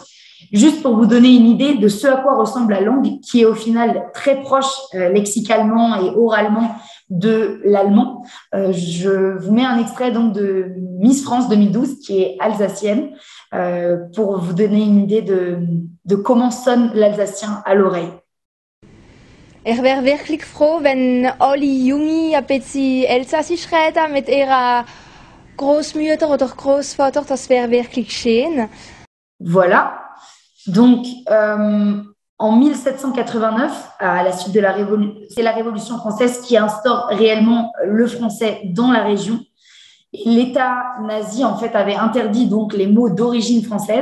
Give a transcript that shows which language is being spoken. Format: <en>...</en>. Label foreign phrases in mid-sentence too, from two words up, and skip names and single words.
<fr>Juste pour vous donner une idée de ce à quoi ressemble la langue, qui est au final très proche lexicalement et oralement de l'allemand. Je vous mets un extrait donc de Miss France 2012, qui est alsacienne, pour vous donner une idée de comment sonne l'alsacien à l'oreille.</fr> <de>Ich wäre wirklich froh, wenn alle Junge ein bisschen Elsassisch reden mit ihrer Großmutter oder Großvater. Das wäre wirklich schön.</de> <fr>Voilà. Donc, en 1789, à la suite de la Révolution, c'est la Révolution française qui instaure réellement le français dans la région. Et l'État nazi, en fait, avait interdit donc les mots d'origine française.</fr>